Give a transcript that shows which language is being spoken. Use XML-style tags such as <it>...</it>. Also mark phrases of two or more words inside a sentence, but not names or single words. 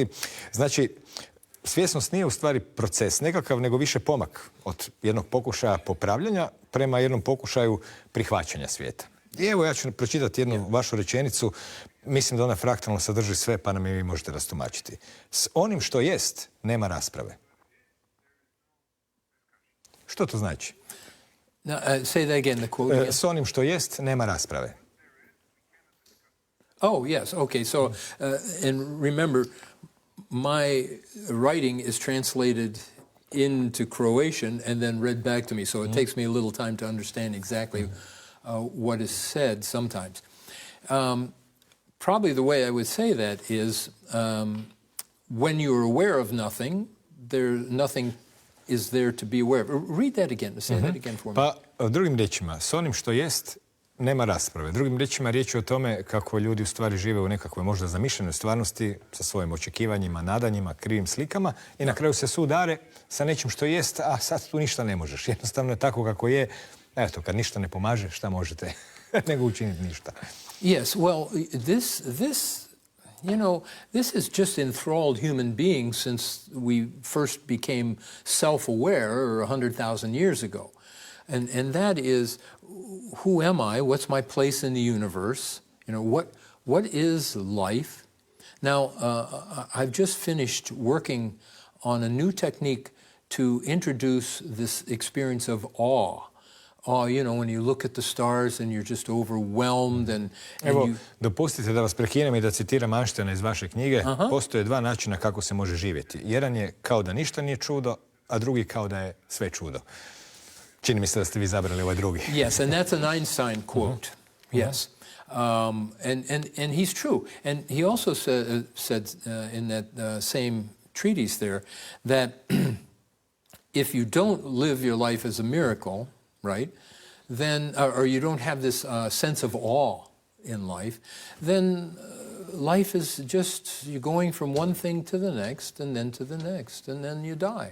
<hr>Znači, svjesnost nije u stvari proces nekakav, nego više pomak od jednog pokušaja popravljanja prema jednom pokušaju prihvaćanja svijeta. I evo ja ću pročitati jednu vašu rečenicu, mislim da ona fraktalno sadrži sve, pa nam je vi možete rastumačiti. S onim što jest, nema rasprave. Što to znači?</hr> <en>Say that again, the quote again.</en> <hr>S onim što jest, nema rasprave.</hr> <en>Oh, yes, okay, so, and remember, my writing is translated into Croatian and then read back to me, so it takes me a little time to understand exactly what is said sometimes. Probably the way I would say that is, when you're aware of nothing, nothing is there to be aware of. Read that again, say that again for me.</en> <hr>Pa, drugim riječima, s onim što jest, nema rasprave. Drugim riječima, riječ je o tome kako ljudi u stvari žive u nekakvoj možda zamišljenoj stvarnosti sa svojim očekivanjima, nadanjima, krivim slikama i na kraju se sudare sa nečim što jest, a sad tu ništa ne možeš. Jednostavno je tako kako je. Eto, kad ništa ne pomaže, šta možete nego učiniti ništa.</hr> <en>Yes, well, this has just enthralled human beings since we first became self-aware 100,000 years ago. And that is, who am I? What's my place in the universe? What is life? Now, I've just finished working on a new technique to introduce this experience of awe. When you look at the stars and you're just overwhelmed and</en> <hr>Evo, dopustite da vas prekinem i da citiram Einsteina iz vaše knjige. Postoje dva načina kako se može živjeti. Jedan je kao da ništa nije čudo, a drugi kao da je sve čudo. Čini mi se da ste vi zabrali ovaj drugi.</hr> <en>Yes, and that's an Einstein quote. Yes. And he's true. And he also said in that same treatise there that if you don't live your life as a miracle, right, then, or you don't have this sense of awe in life, then life is just, you're going from one thing to the next, and then to the next, and then you die.</en>